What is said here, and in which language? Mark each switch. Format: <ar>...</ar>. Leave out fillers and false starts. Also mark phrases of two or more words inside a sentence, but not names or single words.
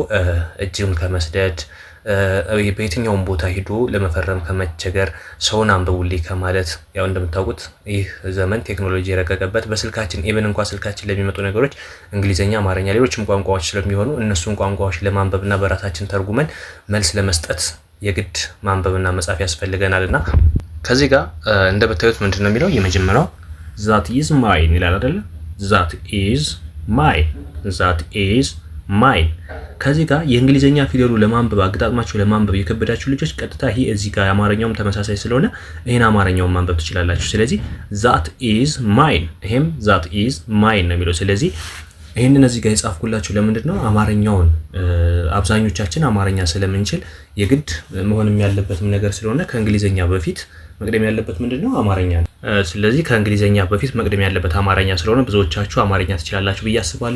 <am>እጅም ከመስደድ በየትኛውም ቦታ ሄዶ ለመፈረም ከመቸገር ሰውን አንብቡልኝ ከማለት ያው እንደምታውቁት ይህ ዘመን ቴክኖሎጂ የረቀቀበት በስልካችን ኢቭን እንኳን ስልካችን ለሚመጡ ነገሮች እንግሊዝኛ፣ አማርኛ፣ ሌሎችም ቋንቋዎች ስለሚሆኑ እነሱን ቋንቋዎች ለማንበብና በራሳችን ተርጉመን መልስ ለመስጠት የግድ ማንበብና መጻፍ ያስፈልገናልና ከዚህ ጋር እንደምታዩት ምንድነው የሚለው የመጀመሪያው</am> <en>that is mine</en> <am>ይላል አይደል?</am> <en>that is mine</en> <am>ከዚህ ጋር የእንግሊዘኛ ፊደሉ ለማንበብ አገጣጥማችሁ ለማንበብ የከበዳችሁ ልጆች ቀጥታ ይሄ እዚህ ጋር አማርኛውም ተመሳሳይ ስለሆነ ይሄን አማርኛውን ማንበብ ትችላላችሁ። ስለዚህ</am> <en>that is mine</en> <am>ይሄም</am> <en>that is mine</en> <am>ነው የሚለው። ስለዚህ ይሄንን እዚህ ጋር የጻፍኩላችሁ ለምንድን ነው አማርኛውን አብዛኞቻችን አማርኛ ስለምንችል የግድ መሆንም ያለበትም ነገር ስለሆነ ከእንግሊዘኛ በፊት መቅደም ያለበት ምንድነው አማርኛ ነው። ስለዚህ ከእንግሊዘኛ በፊት መቅደም ያለበት አማርኛ ስለሆነ ብዙዎቻችሁ አማርኛ ትችላላችሁ ብዬ አስባለሁ።</am>